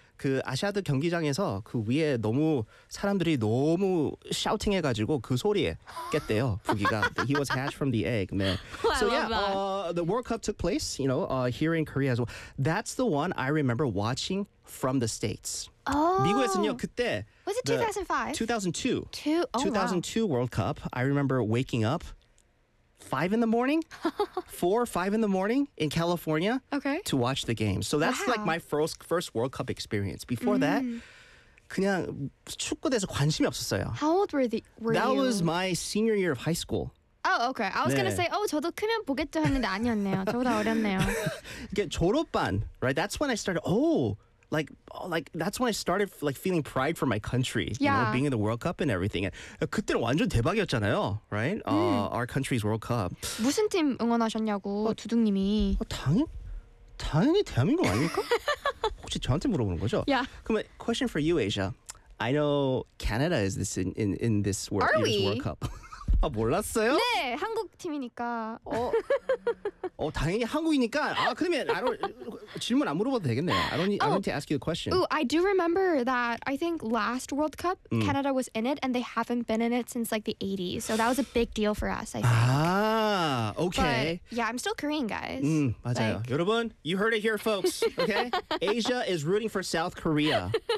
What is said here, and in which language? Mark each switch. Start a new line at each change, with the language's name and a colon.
Korean: 그 아시아드 경기장에서 그 위에 너무 사람들이 너무
English: shouting
Korean: 해가지고 그 소리에 깼대요.
English: Boogie가. He was hatched from the egg, man. So yeah, the World Cup took place, you know, here in Korea as well. That's the one I remember watching from the States. Oh.
Korean: 미국에서는요, 그때.
English: Was it 2005? 2002. Oh, 2002 wow. World Cup. I remember waking up. 5 in the morning, 4 or 5 in the morning in California to watch the game. So that's like my first World Cup experience. Before that,
Korean: 그냥 축구에 대해서 관심이 없었어요.
English: How old were that you? That was my senior year of high school. Oh, okay. I was going to say, oh,
Korean: 저도 크면 보겠죠 했는데 아니었네요. 저보다 어렸네요. 이게 졸업반,
English: right? That's when I started, that's when I started, like, feeling pride for my country, you know, being in the World Cup and everything. And
Korean: 그때는 완전 대박이었잖아요,
English: right? Our country's World Cup.
Korean: 무슨 팀 응원하셨냐고, 두둥님이. 당연히 대한민국 아닐까? 혹시 저한테 물어보는 거죠? Yeah. 그러면
English: question for you, Asia. I know Canada is this in this World Cup.
Korean: 아, 몰랐어요? 네, 한국 팀이니까. 당연히 한국이니까. 아, 그러면 질문 안 물어봐도 되겠네요.
English: I need to ask you a question. Ooh, I do remember that I think last World Cup, Canada was in it, and they haven't been in it since like the 80s. So that was a big deal for us, I think. 아, okay. But, yeah, I'm still Korean, guys.
Korean: 맞아요.
English: Like,
Korean: 여러분,
English: you heard it here, folks. Okay? Asia is rooting for South Korea.